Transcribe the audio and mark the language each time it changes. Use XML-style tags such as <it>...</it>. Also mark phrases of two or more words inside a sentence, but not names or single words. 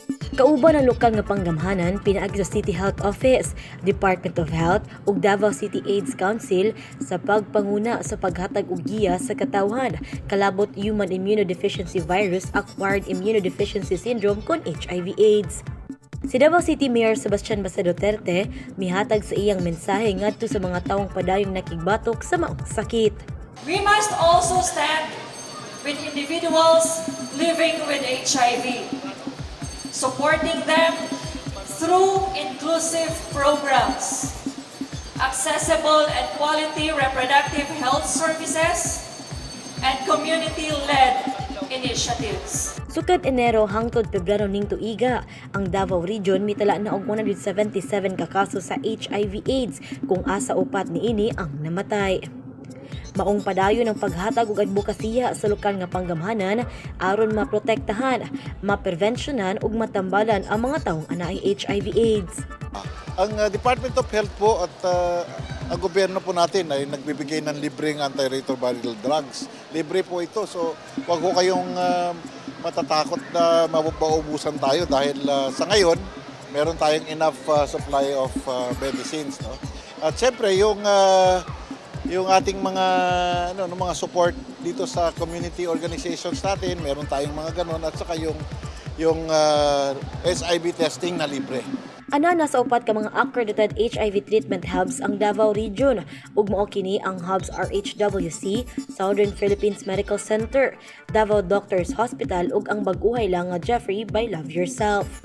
<ceb>Kauban ang lokal nga panggamhanan pinaagi sa City Health Office, Department of Health ug Davao City AIDS Council sa pagpanguna sa paghatag og giya sa katawhan kalabot</ceb> <en>Human Immunodeficiency Virus Acquired Immunodeficiency Syndrome</en> <ceb>kon HIV/AIDS. Si Davao City Mayor Sebastian Basa Duterte mihatag sa iyang mensahe ngadto sa mga taong padayong nakigbatok sa maong sakit.</ceb> <en>We must also stand with individuals living with HIV, supporting them through inclusive programs, accessible and quality reproductive health services, and community-led initiatives.</en> <ceb>Sukad Enero hangtod Pebrero ning tuiga, ang Davao Region mitala na og 177 ka kaso sa HIV/AIDS kung asa upat niini ang namatay. Maong padayon ang paghatag og adbokasya sa lokal nga panggamhanan aron maprotektahan, maprevensyonan ug matambalan ang mga taong anay HIV/AIDS.</ceb> <tl>Ang Department of Health po at ang gobyerno po natin ay nagbibigay ng libreng antiretroviral drugs. Libre po ito, so huwag ko kayong matatakot na mabaubusan tayo dahil sa ngayon meron tayong</tl> <en>enough supply of medicines.</en> <tl>No? At syempre yung ating mga mga support dito sa community organizations natin, meron tayong mga ganon at saka yung SIV testing na libre.</tl> <ceb>Ana nasa upat ka mga</ceb> <en>accredited HIV treatment hubs</en> <ceb>ang Davao Region ug mao kini ang hubs RHWC, Southern Philippines Medical Center, Davao Doctors Hospital ug ang bag-uhay lang nga Jeffrey by Love Yourself.</ceb>